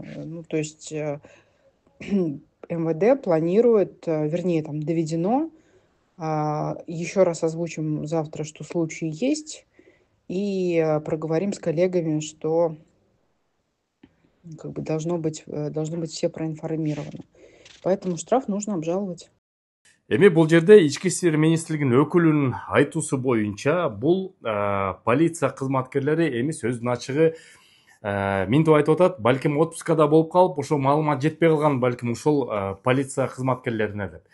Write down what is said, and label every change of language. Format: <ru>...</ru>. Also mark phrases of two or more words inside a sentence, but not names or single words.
<ru>Ну, то есть МВД планирует, вернее, там доведено. Еще раз озвучим завтра, что случаи есть, и проговорим с коллегами, что как бы должны быть все проинформированы. Поэтому штраф нужно обжаловать.</ru> <ky>Эми бул жерде Ички иштер министрлигинин өкүлүнүн айтуусу боюнча, бул полиция кызматкерлери эми сөздүн ачыгы минтип айтып атат, балким отпускада болуп калып, ошо маалымат жетпей калган балким ушул полиция кызматкерлерине деп.</ky>